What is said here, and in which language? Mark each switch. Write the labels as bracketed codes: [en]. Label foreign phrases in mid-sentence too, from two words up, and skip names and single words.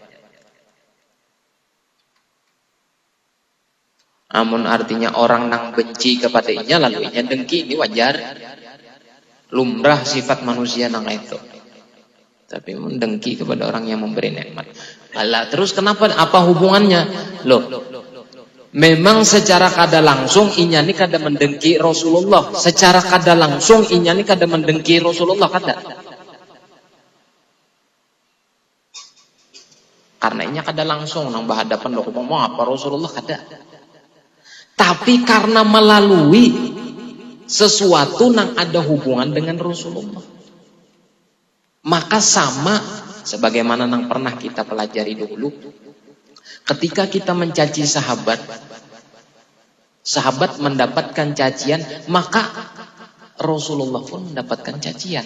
[id] Amun artinya orang nang benci kepadanya lalu inya dengki, ini wajar, lumrah sifat manusia nang itu. Tapi mendengki kepada orang yang memberi nikmat. Alah, terus kenapa? Apa hubungannya? Loh, memang secara [bjn] kada langsung inya ni kada [id] mendengki Rasulullah. [bjn] Secara kada langsung inya ni kada mendengki Rasulullah, kada. Karena inya kada langsung nang [id] berhadapan lo ngomong apa [bjn] Rasulullah, kada. [id] Tapi karena melalui sesuatu nang ada hubungan dengan Rasulullah, maka sama sebagaimana yang pernah kita pelajari dulu, ketika kita mencaci sahabat mendapatkan cacian, maka Rasulullah pun mendapatkan cacian.